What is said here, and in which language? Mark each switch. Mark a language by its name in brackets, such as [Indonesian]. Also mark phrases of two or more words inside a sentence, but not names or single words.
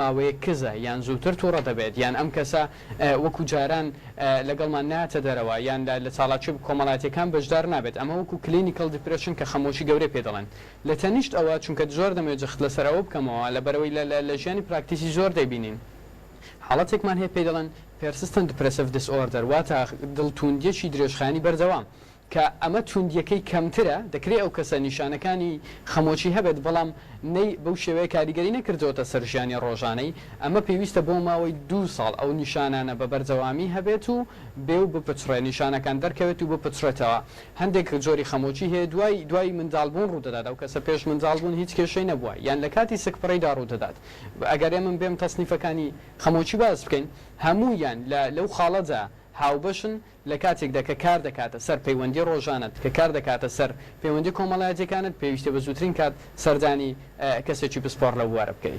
[Central Kurdish] ماوەیە کزە یان زووتر تووڕە دەبێت یان ئەم کەسە وەکو جاران لەگەڵمان ناتە دەرەوە یان لە چاڵاکی کۆمەڵایەتەکان بەشدار نابێت ئەمە وەکو [English] clinical depression [Central Kurdish] کە خەمۆکی گەورەی پێ دەڵێن لە تەنیشت ئەوە چونکە زۆر دەمەوێت جەخت لەسەرەوە بکەمەوە لە بەرەوەی لە ژیانی پراکتیسی زۆر دەبینین حاڵەتێکمان هەیە پێی دەڵێن [English] persistent depressive disorder [Central Kurdish] واتە دڵتوندیەکی درێژخانی بەردەوام کە ئەمە توندیەکەی کەمترە دەکرێت ئەو کەسە نیشانەکانی خەمۆکی هەبێت بەڵام نەی بەو شێوەیە کاریگەری نەکردەوەتە سەرژیانی ڕۆژانەی ئەمە پێویستە بۆ ماوەی 2 ساڵ ئەو نیشانانە بە بەردەوامی هەبێت و بێ و بپچڕێ نیشانەکان دەرکەوێت و بپچڕێتەوە هەندێک جۆری خەمۆکی هەیە دوای منداڵبوون ڕوودەدات ئەو کەسە پێش منداڵبوون هیچ کێشەی نەبووە یان لە کاتی سکپڕیدا ڕوودەدات ئەگەر من بێم تەسنیفەکانی خەمۆکی باز بکەین هەموویان لەو خاڵەدا هاوبەشن لە کاتێکدا کە کار دەکاتە سەر پەیوەندی ڕۆژانت کە کار دەکاتە سەر پەیوەندی کۆمەڵایەتەکانت پێویستە بە زووترین کات سەردانی کەسێکی پسپۆر لە وارە بکەیت.